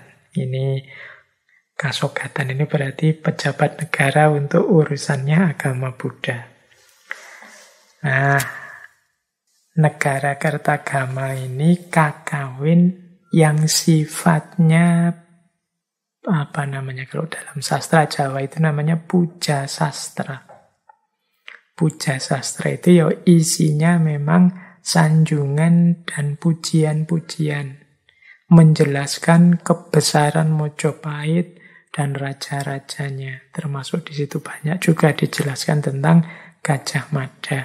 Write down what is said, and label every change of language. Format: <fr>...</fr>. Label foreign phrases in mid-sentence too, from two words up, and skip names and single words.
<id>Ini Kasogatan ini berarti pejabat negara untuk urusannya agama Buddha. Nah, Negara Kertagama ini Kakawin yang sifatnya apa namanya kalau dalam sastra Jawa itu namanya puja sastra. Puja sastra itu ya isinya memang sanjungan dan pujian-pujian menjelaskan kebesaran Mojopahit dan raja-rajanya. Termasuk di situ banyak juga dijelaskan tentang Gajah Mada.</id>